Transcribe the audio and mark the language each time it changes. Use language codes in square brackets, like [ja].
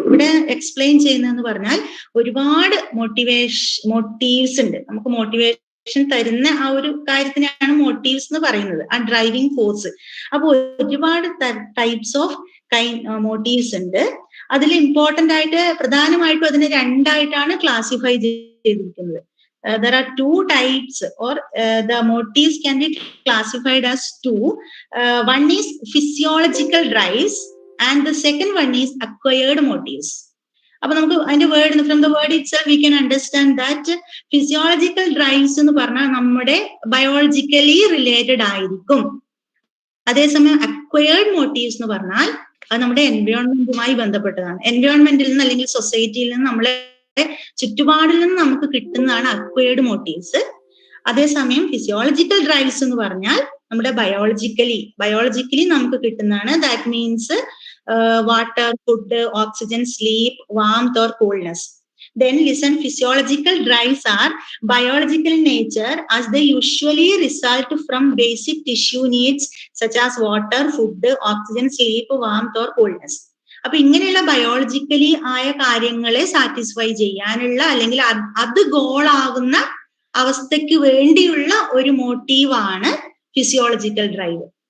[ml] ഇവിടെ എക്സ്പ്ലെയിൻ ചെയ്യുന്നതെന്ന് പറഞ്ഞാൽ ഒരുപാട് മോട്ടീവ്സ് ഉണ്ട്. നമുക്ക് മോട്ടിവേഷൻ തരുന്ന ആ ഒരു കാര്യത്തിനാണ് മോട്ടീവ്സ് എന്ന് പറയുന്നത്, ആ ഡ്രൈവിംഗ് ഫോഴ്സ്. അപ്പൊ ഒരുപാട് ടൈപ്സ് ഓഫ് മോട്ടീവ്സ് ഉണ്ട്. അതിൽ ഇമ്പോർട്ടന്റ് ആയിട്ട് പ്രധാനമായിട്ടും അതിനെ രണ്ടായിട്ടാണ് ക്ലാസിഫൈ ചെയ്തിരിക്കുന്നത്. [en] There are 2 types, or the motives can be classified as 2. One is physiological drives and the second one is acquired motives. [ml] അപ്പൊ നമുക്ക് അതിന്റെ word, [en] from the word itself we can understand that [ml] physiological drives എന്ന് പറഞ്ഞാൽ നമ്മുടെ biologically related ആയിരിക്കും. അതേസമയം acquired motifs എന്ന് പറഞ്ഞാൽ അത് നമ്മുടെ എൻവയോൺമെന്റുമായി ബന്ധപ്പെട്ടതാണ്. എൻവയോൺമെന്റിൽ നിന്ന് അല്ലെങ്കിൽ സൊസൈറ്റിയിൽ നിന്ന് നമ്മളെ ചുറ്റുപാടിൽ നിന്ന് നമുക്ക് കിട്ടുന്നതാണ് അക്വയേർഡ് മോട്ടീവ്സ്. അതേസമയം ഫിസിയോളജിക്കൽ ഡ്രൈവ്സ് എന്ന് പറഞ്ഞാൽ നമ്മുടെ ബയോളജിക്കലി നമുക്ക് കിട്ടുന്നതാണ്. [en] That means water, food, oxygen, sleep, warmth or coolness. Then listen, physiological drives are biological in nature as they usually result from basic tissue needs such as water, food, oxygen, sleep, warmth or coolness. [ml] അപ്പൊ ഇങ്ങനെയുള്ള biologically ആയ കാര്യങ്ങളെ satisfy ചെയ്യാനുള്ള അല്ലെങ്കിൽ അത് ഗോളാകുന്ന അവസ്ഥയ്ക്ക് വേണ്ടിയുള്ള ഒരു മോട്ടീവാണ് ഫിസിയോളജിക്കൽ ഡ്രൈവ്.